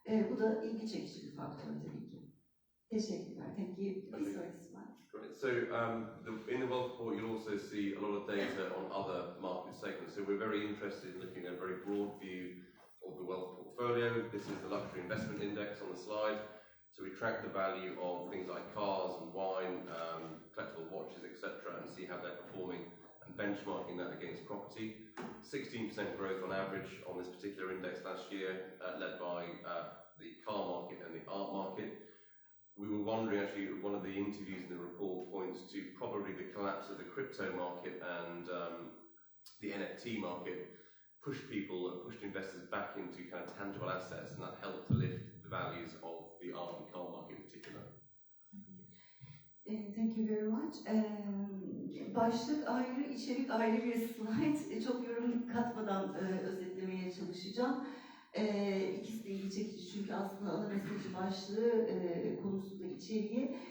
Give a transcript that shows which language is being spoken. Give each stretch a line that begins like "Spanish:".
Turkish: Bu da ilgi çekici bir faktör tabii ki. Teşekkürler.
English: Thank you. Please sorry, Ismail. Great. So in the wealth report, you'll also see a lot of data on other market segments. So we're very interested in looking at a very broad view of the wealth portfolio. This is the luxury investment index on the slide. So we track the value of things like cars and wine, collectible watches, etc., and see how they're performing and benchmarking that against property. 16% growth on average on this particular index last year, led by the car market and the art market. We were wondering, actually, one of the interviews in the report points to probably the collapse of the crypto market and the NFT market pushed investors back into kind of tangible assets, and that helped to lift the values of the art and car market in particular. Thank you very much.
Turkish: Başlık ayrı, içerik ayrı bir slide. Çok yorum katmadan özetlemeye çalışacağım. İkisi de ilgi çekici çünkü aslında ana mesajı başlığı konusunda içeriği.